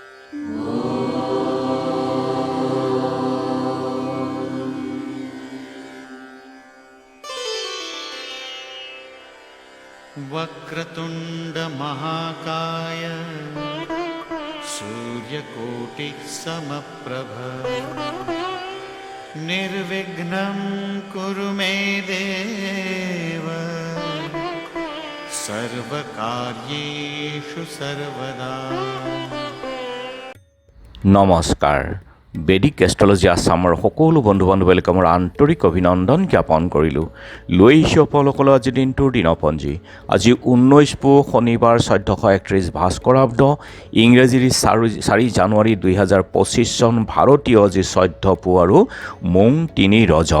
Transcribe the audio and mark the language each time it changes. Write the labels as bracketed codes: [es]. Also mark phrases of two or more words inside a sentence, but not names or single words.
[sa] वक्रतुंड महाकाय सूर्यकोटि समप्रभ निर्विघ्नं कुरु मे देव सर्वकार्येषु सर्वदा। [as] নমস্কাৰ। বেদিক এষ্ট্ৰলজি আছামৰ সকলো বন্ধু বান্ধৱীক মোৰ আন্তৰিক অভিনন্দন জ্ঞাপন কৰিলোঁ। লৈ আহিছোঁ আপোনালোকলৈ আজিৰ দিনটোৰ দিনপঞ্জী। আজি 19 পুহ শনিবাৰ 1431 ভাস্কৰাব্দ ইংৰাজীৰ 4 জানুৱাৰী 2025 চন ভাৰতীয় আজি 14 পুহ আৰু মোং 3 ৰজব।